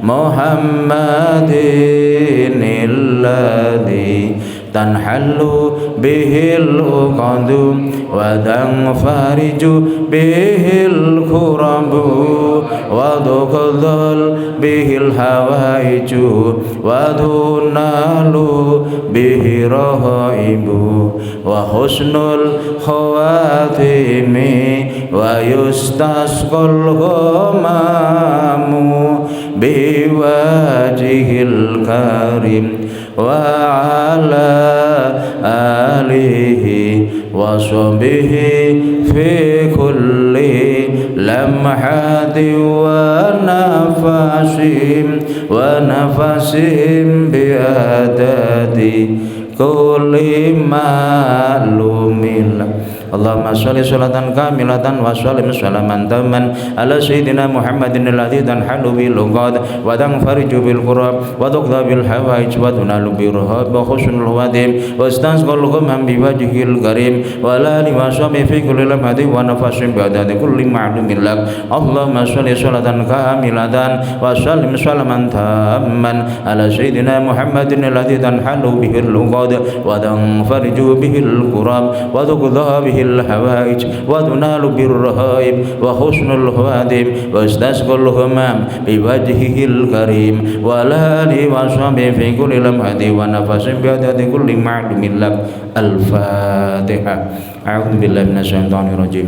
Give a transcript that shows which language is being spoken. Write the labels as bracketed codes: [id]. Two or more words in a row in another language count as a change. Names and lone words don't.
[ar] محمد الذي تنحل به العقد وتنفرج به الكرب وتقضى به الحوائج وتنال به الرغائب وحسن الخواتيم ويستسقى الغمام بوجهه الكريم وعلى آله وصحبه في كل لمحة ونفس بعدد كل معلوم. اللهم صل صلاة كاملة وسلم سلاما تاما على سيدنا محمد الذي تنحل بالعقد وتنفرج بالكرب وتقضى بالحوائج وتنال بالرغائب وحسن الخواتيم ويستسقى الغمام بوجهه الكريم وعلى آله وصحبه في كل لمحة ونفس بعدد كل معلوم لك. اللهم صل صلاة كاملة وسلم سلاما تاما على سيدنا محمد الذي تنحل بالعقد وتنفرج بالكرب وتقضى به الحوائج وتنال بالرهائب وحسن الخواتم واستسقى الغمام بوجهه الكريم والآل وصحبه في كل لمحة ونفس بعدد كل معلوم لك. الفاتحة. أعوذ بالله من الشيطان الرجيم.